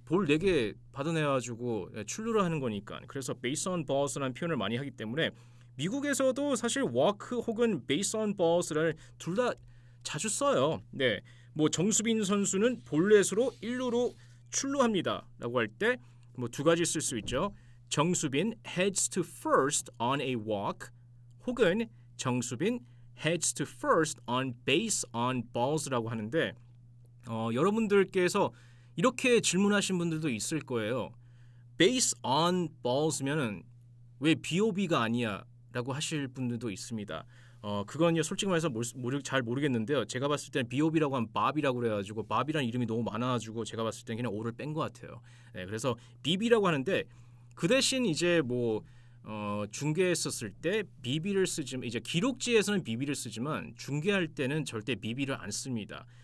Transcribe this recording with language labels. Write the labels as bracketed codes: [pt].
[ko] 볼 4개 받아내가지고 출루를 하는 거니까. 그래서 base on balls라는 표현을 많이 하기 때문에 미국에서도 사실 walk 혹은 base on balls를 둘 다 자주 써요. 네, 뭐 정수빈 선수는 볼넷으로 1루로 출루합니다라고 할 때 뭐 두 가지 쓸 수 있죠. 정수빈 [en] heads to first on a walk [ko] 혹은 정수빈 [en] heads to first on base on balls [ko] 라고 하는데 여러분들께서 이렇게 질문하신 분들도 있을 거예요. base on balls면은 왜 BOB가 아니야? 라고 하실 분들도 있습니다. 그건요 솔직히 말해서 잘 모르겠는데요. 제가 봤을 때는 BOB라고 하면 밥이라고 그래가지고 밥이라는 이름이 너무 많아가지고 제가 봤을 때는 그냥 O를 뺀 것 같아요. 네, 그래서 BB라고 하는데 그 대신 이제 뭐 중계했었을 때 BB를 쓰지만 이제 기록지에서는 BB를 쓰지만 중계할 때는 절대 BB를 안 씁니다.